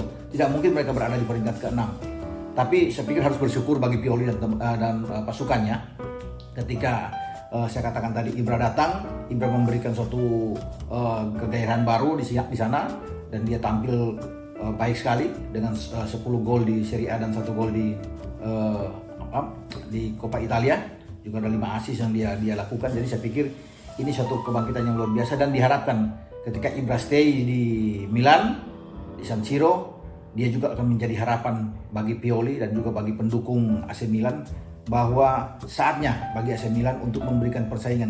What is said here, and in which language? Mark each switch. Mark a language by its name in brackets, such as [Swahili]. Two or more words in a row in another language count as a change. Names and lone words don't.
[Indonesian] Tidak mungkin mereka berada di peringkat ke-6. Tapi saya pikir harus bersyukur bagi Pioli dan pasukannya ketika saya katakan tadi Ibra datang. Ibra memberikan suatu kegairahan baru di sana, dan dia tampil baik sekali dengan 10 gol di Serie A dan 1 gol di Coppa Italia. Juga ada 5 assist yang dia lakukan. Jadi saya pikir ini suatu kebangkitan yang luar biasa, dan diharapkan ketika Ibra stay di Milan, di San Siro, dia juga akan menjadi harapan bagi Pioli dan juga bagi pendukung AC Milan bahwa saatnya bagi AC Milan untuk memberikan persaingan.